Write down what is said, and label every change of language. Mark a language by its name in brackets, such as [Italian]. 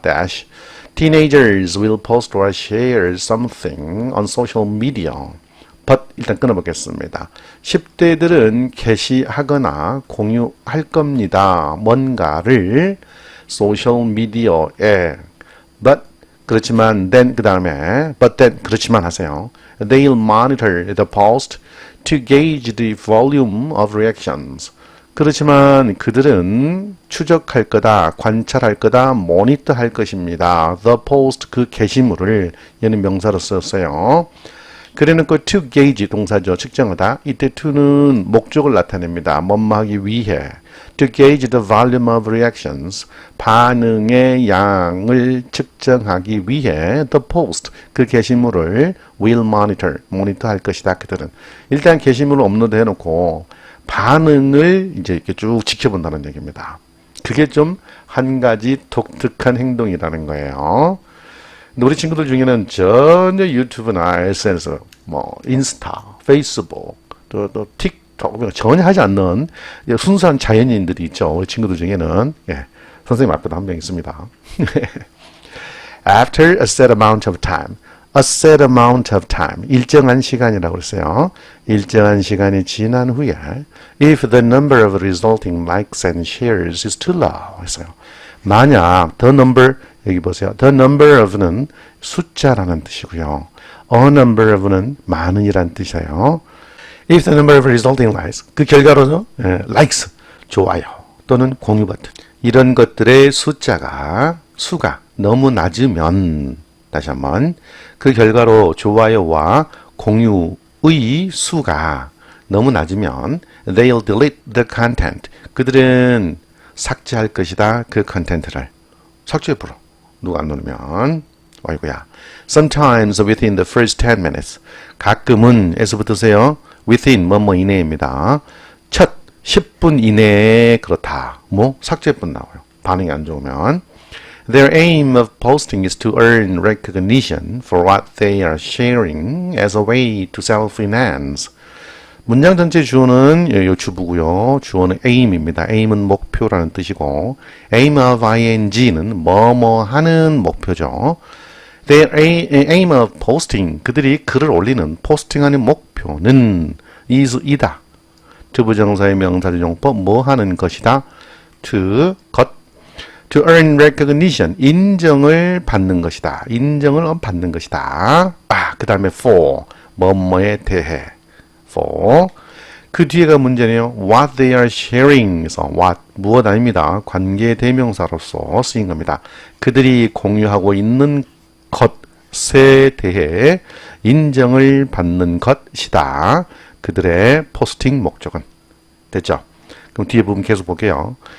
[English] dash. Teenagers will post or share something on social media. [Korean] but 일단 끊어보겠습니다. 10대들은 게시하거나 공유할 겁니다. 뭔가를 소셜미디어에 but 그렇지만 then 그 다음에 but then 그렇지만 하세요. [English] They'll monitor the post to gauge the volume of reactions. [Korean] 그렇지만 그들은 추적할 거다, 관찰할 거다, 모니터할 것입니다. [English] The post [Korean] 그 게시물을 얘는 명사로 썼어요. 그래놓고 to gauge 동사죠. 측정하다. 이때 to는 목적을 나타냅니다. 뭐뭐하기 위해. [English] To gauge the volume of reactions. [Korean] 반응의 양을 측정하기 위해 the post 그 게시물을 [English] will monitor [Korean] 모니터할 것이다. 그들은 일단 게시물을 업로드 해놓고 반응을 이제 이렇게 쭉 지켜본다는 얘기입니다. 그게 좀 한 가지 독특한 행동이라는 거예요. 우리 친구들 중에는 전혀 유튜브나 SNS, 뭐 인스타, 페이스북, 또 틱톡 전혀 하지 않는 순수한 자연인들이 있죠. 우리 친구들 중에는 선생님 앞에도 한 명 있습니다. [English] After a set amount of time, a set amount of time, [Korean] 일정한 시간이라고 그랬어요. 일정한 시간이 지난 후에 [English] if the number of resulting likes and shares is too low 했어요. [Korean] 만약 the number 여기 보세요. The number of는 숫자라는 뜻이고요. A number of는 많은이라는 뜻이에요. [English] If the number of resulting likes [Korean] 그 결과로는 likes 좋아요 또는 공유 버튼 이런 것들의 수가 너무 낮으면 다시 한번 그 결과로 좋아요와 공유의 수가 너무 낮으면 [English] they'll delete the content [Korean] 그들은 삭제할 것이다. 그 컨텐츠를 삭제해버려. 누가 안 누르면 아이고야. [English] Sometimes within the first 10 minutes [Korean] 가끔은 에서 붙으세요. within 뭐뭐 이내입니다. 첫 10분 이내에 그렇다. 뭐 삭제뿐 나와요. 반응이 안 좋으면 [English] Their aim of posting is to earn recognition for what they are sharing as a way to self-enhance. [Korean] 문장 전체 주어는 요 주부고요. 주어는 aim입니다. aim은 목표라는 뜻이고 aim of ing는 뭐뭐 하는 목표죠. [English] Their aim of posting [Korean] 그들이 글을 올리는 포스팅하는 목표는 is 이다. 투부정사의 명사조용법 뭐 하는 것이다. [English] to earn recognition [Korean] 인정을 받는 것이다. 인정을 받는 것이다. 그 다음에 for 뭐뭐에 대해 for 그 뒤에가 문제네요. [English] what they are sharing [Korean] 에서 what 무엇 아닙니다. 관계 대명사로서 쓰인 겁니다. 그들이 공유하고 있는 것에 대해 인정을 받는 것이다. 그들의 포스팅 목적은 됐죠? 그럼 뒤에 부분 계속 볼게요.